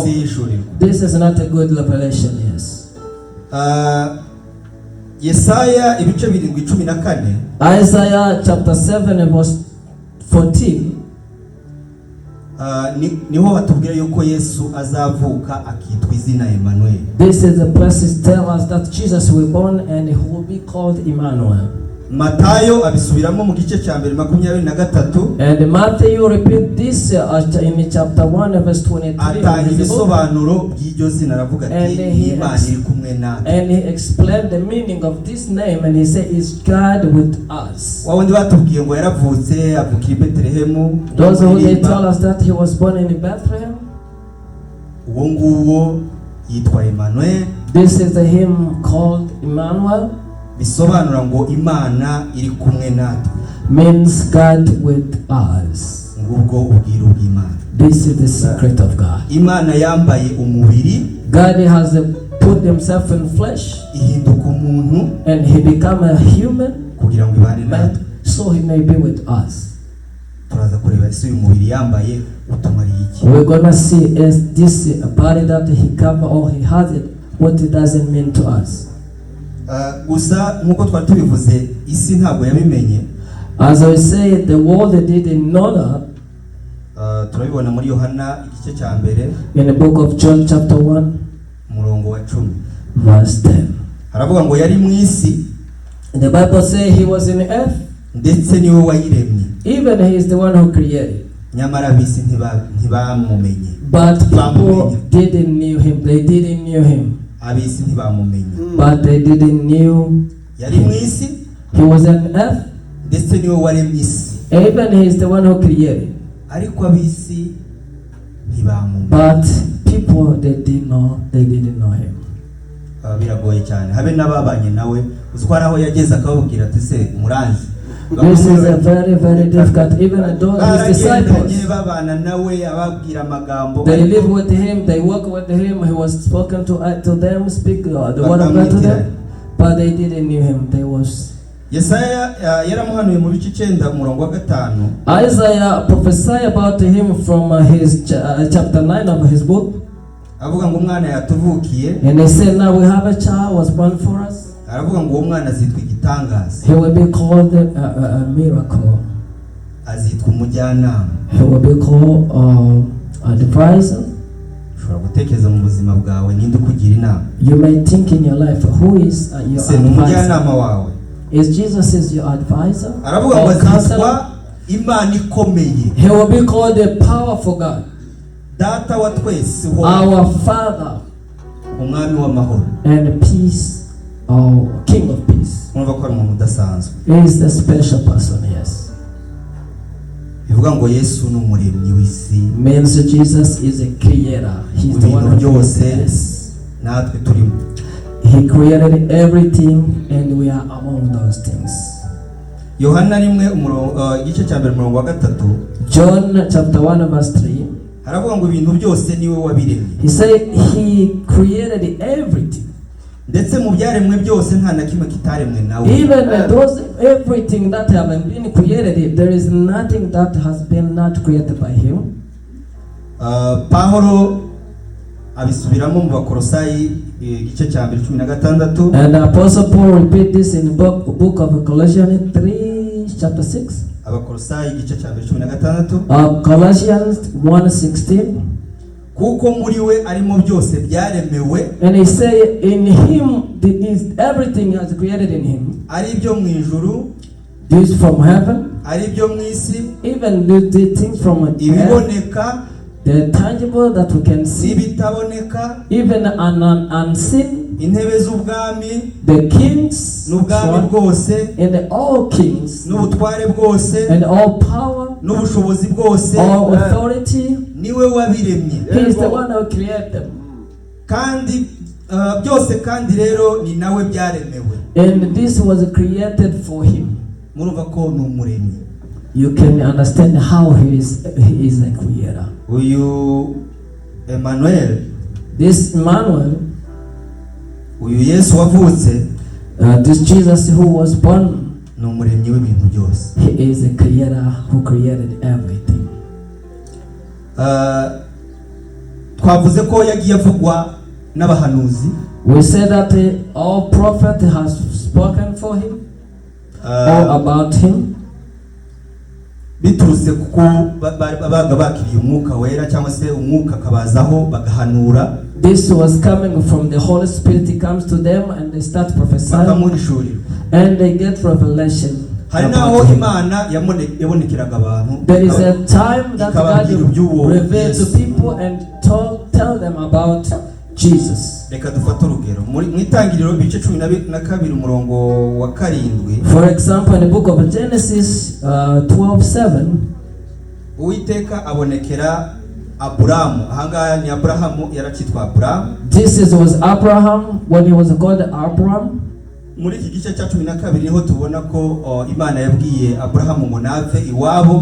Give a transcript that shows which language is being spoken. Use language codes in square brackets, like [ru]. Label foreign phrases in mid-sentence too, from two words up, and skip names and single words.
[rw] ihishurirwa. [en] this is not a good revelation, yes. [rw] Yesaya ibice 7:14 [en] Isaiah chapter 7 and verse 14, [rw] niho hatubwira yuko Yesu azavuka akitwa izina Emmanuel. [en] this is the places tell us that Jesus will be born and he will be called Emmanuel. [rw] Matayo abisubiramo mu gice cya mbere 23 [en] And Matthew repeat this in chapter 1 verse 23 [rw] atanga [en] of his book, [rw] ibisobanuro by'iryo zina aravuga ati [en] And he [rw] Imana iri kumwe natwe. [en] and he explained the meaning of this name, and he said is God with us. [rw] Wa wundi batubwiye ngo yaravutse avukira i Betelehemu, [en] Those who they [rw] Uririmba, [en] tell us that he was born in Bethlehem, [rw] uwo nguwo yitwa Emmanuel, [en] this is the hymn called Emmanuel, [rw] bisobanura ngo Imana iri kumwe natwe. [en] means God with us. [rw] Ngubwo ubwiru bw'Imana. [en] This is the secret of God. [rw] Imana yambaye umubiri, [en] God has put himself in flesh, [rw] ihinduka umuntu [en] and he become a human [rw] kugira ngo ibane [en] man, [rw] natwe. [en] so he may be with us. [rw] Turaza kureba ese uyu mubiri yambaye utumariye iki. [en] We're gonna see is this a body that he cover or he has it, what it doesn't mean to us. [rw] Gusa nk'uko twari tubivuze isi ntabwo yabimenye. [en] As I say, the world didn't know that. [rw] Turabibona muri Yohana igice cya mbere [en] In the book of John chapter 1 [rw] umurongo wa 10 [en] verse 10. [rw] haravuga ngo yari mu isi [en] The Bible says he was in earth, [rw] ndetse niwe wayiremye, [en] even he is the one who created. [rw] nyamara ab'isi ntibamumenye. [en] But people didn't knew him. They didn't knew him. [rw] Ab'isi ntibamumenye. [en] But they didn't knew [rw] Yari mu isi [en] he was on earth, [rw] ndetse niwe waremye isi, [en] even he is the one who created. [rw] ariko ab'isi ntibamumenye. [en] But people they didn't know him. Biragoye cyane habe n'ababanye nawe uzwara aho yageze akababwira ati se muranzi This is a very, very difficult. Even his disciples, [rw] babana nawe ababwira amagambo [en] they live with him, they work with him. He was spoken to them, speak the word of God to them, but they didn't know him. They was. [rw] Yesaya yaramuhanuye mu bice 9 umurongo wa 5. [en] Isaiah prophesied about him from his chapter 9 of his book. [rw] Avuga ngo umwana yatuvukiye. [en] And he said, now we have a child was born for us. [rw] Aravuga ngo uwo mwana azitwa igitangaza. [en] He will be called a miracle. [rw] Azitwa umujyanama. [en] He will be called a advisor. [rw] Ushobora gutekereza mu buzima bwawe ninde kugira inama. [en] You may think in your life, who is your [rw] umujyanama wawe? [en] Is Jesus your advisor? [rw] Aravuga ngo azitwa Imana ikomeye. [en] He will be called a powerful God. [rw] Data wa twese, [en] our Father, [rw] umwami w'amahoro, [en] and peace, our King of peace. [rw] Urumva ko ari umuntu udasanzwe. [en] He is the special person, yes. [rw] Bivuga ngo Yesu ni umuremyi w'isi. [en] Means Jesus is a creator. He is the one who created us. [rw] Natwe turimo. [en] He created everything and we are among those things. [rw] Yohana rimwe igice cya mbere umurongo wa 3. [en] John chapter 1 verse 3. [rw] Haravuga ngo ibintu byose niwe wabiremye. [en] He said he created everything. [rw] Ndetse mu byaremwe byose nta na kimwe kitaremwe nawe. [en] Even everything that have been created, there is nothing that has been not created by him. [rw] Pawulo abisubiramo mu Bakolosayi igice cya mbere 16. [en] And Apostle Paul repeat this in the book of Colossians 3 chapter 6. [rw] Abakolosayi igice cya mbere 16. [en] Colossians 1:16. [rw] Kuko muri we arimo byose byaremewe. [en] And he say in him everything has created in him. [rw] Ari byo mu ijuru, [en] this from heaven, [rw] ari byo mu isi, [en] even the things from [rw] ibiboneka, [en] the tangible that we can see, [rw] ibitaboneka, [en] even unseen, [rw] intebe z'ubwami, [en] the kings, [rw] n'ubwami bwose, [en] and all kings, [rw] n'ubutware bwose, [en] and all power, [rw] n'ubushobozi bwose, [en] all authority. [rw] Niwe wabiremye. [en] He is the one who created them. [rw] Kandi byose kandi rero ni nawe byaremewe. [en] And this was created for him. [rw] Murumva ko ni umuremyi. [en] You can understand how he is a creator. [rw] Uyu Emmanuel, [en] this Emmanuel, [rw] uyu Yesu wavutse, [en] this Jesus who was born, [rw] ni umuremyi w'ibintu byose. [en] He is a creator who created everything. [rw] Twavuze ko yagiye avugwa n'abahanuzi. [en] We said that all prophet has spoken for him, or about him. [rw] Biturutse kuko babaga bakiriye umwuka wera cyangwa se umwuka kabazaho bagahanura. [en] This was coming from the Holy Spirit. He comes to them and they start prophesying, and they get revelation. [rw] Hari naho Imana yabonekeraga abantu. [en] There is a time that God revealed to people and tell them about Jesus. [rw] Reka dufate urugero mu itangiriro bice 12 umurongo wa 7. [en] For example, in the book of Genesis 12:7, [rw] Uwiteka abonekera Aburahamu. Ahangaha ni Aburahamu yaracitwa Aburahamu. [en] This was Abraham when he was called Abraham. [rw] Muri iki gice cya 12 niho tubona ko Imana yabwiye Aburahamu ngo nave iwabo.